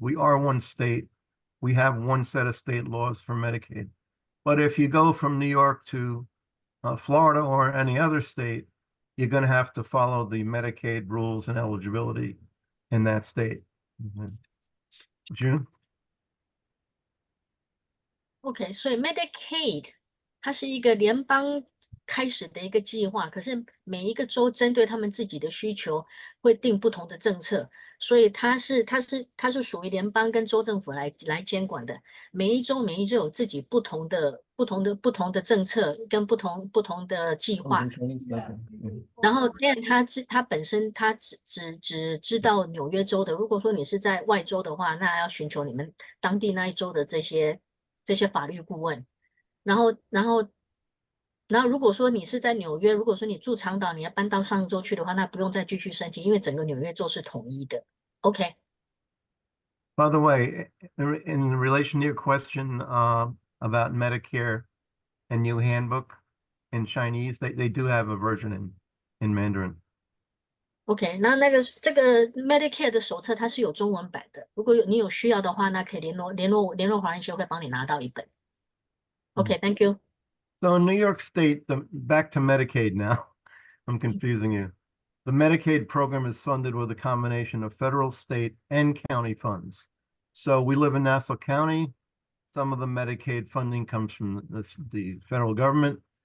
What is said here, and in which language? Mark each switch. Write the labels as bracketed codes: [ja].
[en] We are one state. We have one set of state laws for Medicaid. But if you go from New York to Florida or any other state, you're going to have to follow the Medicaid rules and eligibility in that state. June? [zh] OK，所以 Medicaid 它是一个联邦开始的一个计划，可是每一个州针对他们自己的需求会定不同的政策，所以它是属于联邦跟州政府来监管的。每一州有自己不同的政策跟不同的计划。然后 Dan 他本身他只知道纽约州的，如果说你是在外州的话，那要寻求你们当地那一州的这些法律顾问。然后如果说你是在纽约，如果说你住长岛，你要搬到上州去的话，那不用再继续申请，因为整个纽约州是统一的。 OK。 [en] By the way, in relation to your question about Medicare and new handbook in Chinese, they do have a version in Mandarin. [zh] OK， 那这个 Medicare 的手册它是有中文版的，如果你有需要的话，那可以联络华人协会帮你拿到一本。 [en] OK，Thank you。 So in New York State, back to Medicaid now. I'm confusing you. The Medicaid program is funded with a combination of federal, state, and county funds. So we live in Nassau County. Some of the Medicaid funding comes from the federal government.